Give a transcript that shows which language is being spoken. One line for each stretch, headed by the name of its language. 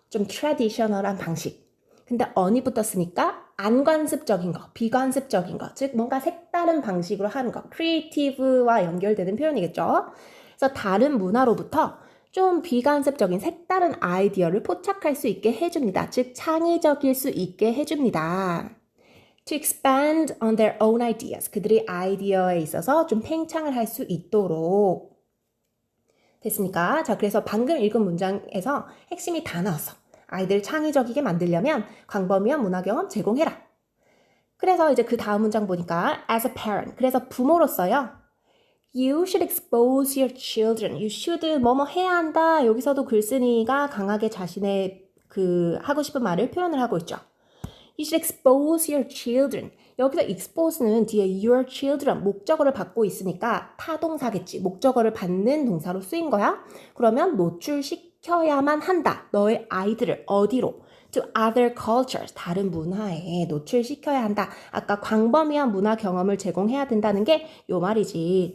Korean: 좀 traditional한 방식. 근데 on이 붙었으니까 안 관습적인 거, 비관습적인 거. 즉 뭔가 색다른 방식으로 하는 거. creative와 연결되는 표현이겠죠. 그래서 다른 문화로부터 좀 비관습적인 색다른 아이디어를 포착할 수 있게 해줍니다. 즉 창의적일 수 있게 해줍니다.
English: To expand on their own ideas.
Korean: 그들의 아이디어에 있어서 좀 팽창을 할 수 있도록. 됐습니까? 자, 그래서 방금 읽은 문장에서 핵심이 다 나왔어. 아이들 창의적이게 만들려면 광범위한 문화 경험 제공해라. 그래서 이제 그 다음 문장 보니까
English: as a parent.
Korean: 그래서 부모로서요.
English: You should expose your children. You should
Korean: 뭐뭐 해야 한다. 여기서도 글쓴이가 강하게 자신의 그 하고 싶은 말을 표현을 하고 있죠.
English: You should expose your children.
Korean: 여기서 expose는 뒤에 your children 목적어를 받고 있으니까 타동사겠지. 목적어를 받는 동사로 쓰인 거야. 그러면 노출시켜야만 한다. 너의 아이들을 어디로?
English: To other cultures.
Korean: 다른 문화에 노출시켜야 한다. 아까 광범위한 문화 경험을 제공해야 된다는 게 요 말이지.